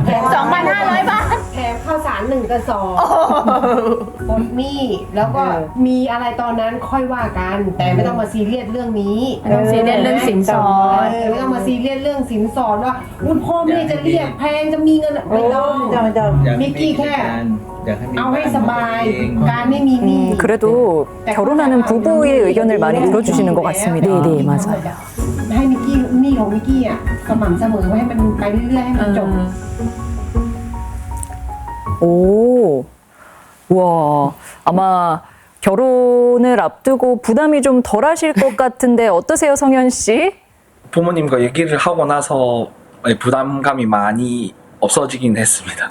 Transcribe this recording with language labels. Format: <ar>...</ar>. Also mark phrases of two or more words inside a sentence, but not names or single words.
<th>แถม 2,500 บาทแถมข้าวสาร1 กระสอบปลดหนี้แล้วก็มีอะไรตอนนั้นค่อยว่ากัน แต่ไม่ต้องมาซีเรียสเรื่องนี้ไม่ต้องซีเรียสเรื่องสินสอดไม่ต้องมาซีเรียสเรื่องสินสอดว่าอุ้ยพ่อแม่จะเรียกแพงจะมีเงินไม่ต้อง ไม่ต้อง มิกกี้แค่ อยากให้มี เอาให้สบาย เอง การไม่มีหนี้</th> <ko>그래도 결혼하는 부부의 의견을 많이 들어주시는 것 같습니다. 네, 네, 맞아요.</ko> <th>ให้มิกกี้หนี้ของมิกกี้อ่ะสม่ำเสมอให้มันไปเรื่อยๆให้มันจบ</th> <ko>오, 와, 아마 결혼을 앞두고 부담이 좀 덜하실 것 같은데 어떠세요, 성현 씨? 부모님과 얘기를 하고 나서 부담감이 많이 없어지긴 했습니다.</ko>